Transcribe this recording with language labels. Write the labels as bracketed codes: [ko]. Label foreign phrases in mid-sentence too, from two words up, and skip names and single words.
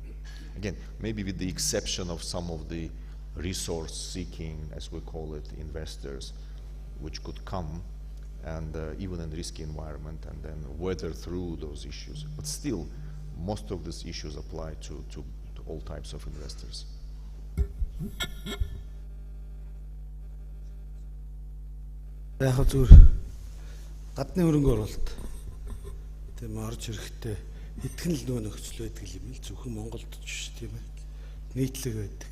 [en] Again, maybe with the exception of some of the resource-seeking, as we call it, investors, which could come and even in risky environment and then weather through those issues. But still, most of these issues apply to all types of investors. [mn] Яг зүгээр гадны хөрөнгө оруулалт тийм орж ирэхдээ итгэн л нөгөө нөхцөл байдаг юм л зөвхөн Монголд ч тийм ээ нийтлэг байдаг.